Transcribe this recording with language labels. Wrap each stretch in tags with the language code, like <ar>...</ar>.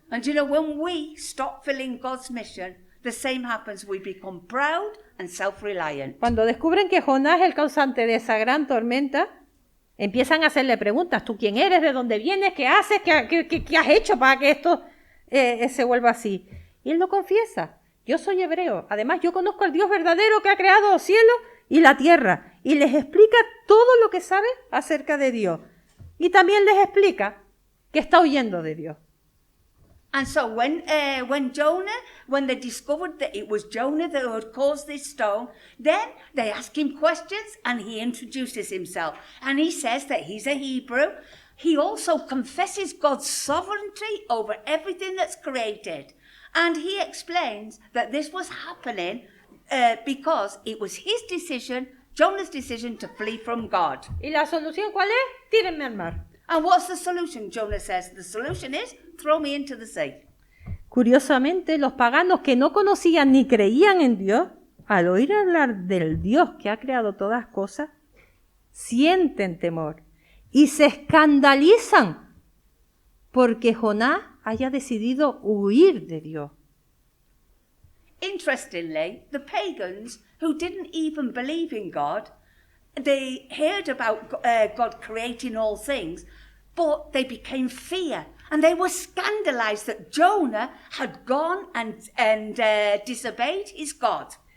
<en>And you know, when we stop fulfilling God's mission, the same happens. We become proud and self-reliant.</en> <es>Cuando descubren que Jonás es el causante de esa gran tormenta, empiezan a hacerle preguntas. ¿Tú quién eres? ¿De dónde vienes? ¿Qué haces? ¿Qué has hecho para que esto se vuelva así? Y él lo confiesa. Yo soy hebreo. Además, yo conozco al Dios verdadero que ha creado los cielos y la tierra. Y les explica todo lo que sabe acerca de Dios. Y también les explica que está huyendo de Dios.</es> <en>And so when they discovered that it was Jonah that had caused this storm, then they ask him questions and he introduces himself. And he says that he's a Hebrew. He also confesses God's sovereignty over everything that's created. And he explains that this was happening because it was his decision, Jonah's decision, to flee from God.</en> <es>¿Y la solución cuál es? Tírenme al mar.</es> <en>And what's the solution? Jonah says, the solution is, throw me into the sea.</en> <es>Curiosamente, los paganos que no conocían ni creían en Dios, al oír hablar del Dios que ha creado todas cosas, sienten temor y se escandalizan porque Jonás haya decidido huir de Dios.</es> <en>Interestingly, the pagans who didn't even believe in God, they heard about God creating all things, but they became fear. And they were scandalized that Jonah had gone and disobeyed his God.</en>